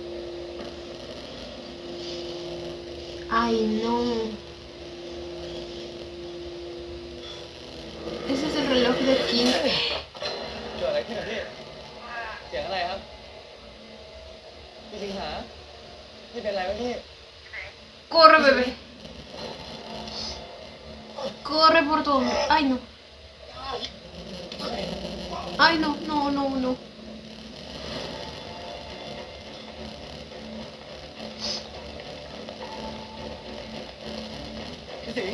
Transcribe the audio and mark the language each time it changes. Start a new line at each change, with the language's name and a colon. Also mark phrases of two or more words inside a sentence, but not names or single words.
Spanish: Ay, no. Ese es el reloj de King.
Thai: เกิดอะไรขึ้นอะพี่เสียงอะไรครับพี่สิงหาพี่เป็นอะไรวะพี่
Spanish: Corre, bebé. Corre por todo. Ay, no. Ay, no, no, no, no. Cái gì?